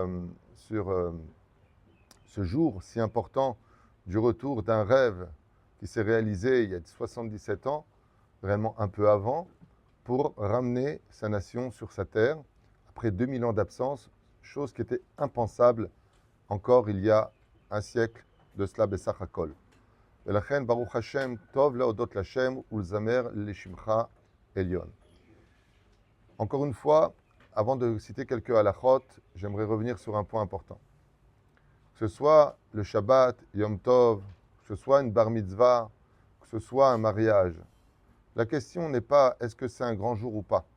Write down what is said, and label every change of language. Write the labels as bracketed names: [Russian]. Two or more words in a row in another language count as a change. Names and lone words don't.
[French] ce jour si important du retour d'un rêve qui s'est réalisé il y a 77 ans, réellement un peu avant, pour ramener sa nation sur sa terre, après 2000 ans d'absence, chose qui était impensable encore il y a un siècle de cela, [Hebrew] בסך הכל. ולכן, ברוך השם, טוב להודות לשם ולזמר לשמך עליון. [French] Encore une fois, avant de citer quelques halachot, j'aimerais revenir sur un point important. Que ce soit le Shabbat, [Hebrew] יום טוב, [French] que ce soit une [Hebrew] בר מצווה, [French] que ce soit un mariage, la question n'est pas est-ce que c'est un grand jour ou pas.